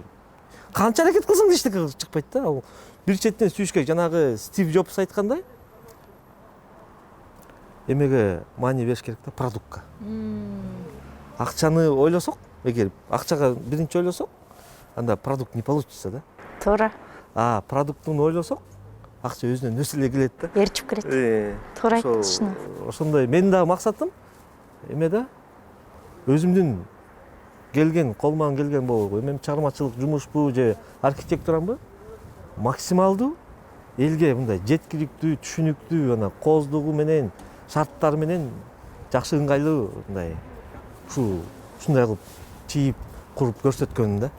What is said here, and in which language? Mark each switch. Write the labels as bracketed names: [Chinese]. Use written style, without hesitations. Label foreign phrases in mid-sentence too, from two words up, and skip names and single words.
[Kyrgyz] Канча аракет кылсаң да эчтеке чыкпайт да. Ал бир четинен сүйүш керек. Жанагы Стив Джобс айткандай, эмеге маани бериш керек да, продуктка. Акчаны ойлосок, эгер акчага биринчи ойлосок, анда продукт [Russian] не получится [Kyrgyz] да. Туура. Продуктун ойлосок, акча өзүнөн өсө эле келет да. Ээрчип кирет. Туура айттыңыз. Ошондой менин дагы максатым эме да, өзүмдүн келген, колуман келген бул эме чыгармачылык жумушпу же архитектурамбы максималдуу элге мындай жеткиликтүү, түшүнүктүү, ана кооздугу менен, шарттары менен жакшы ыңгайлуу мындай ушундай кылып чийип куруп көрсөткөн да.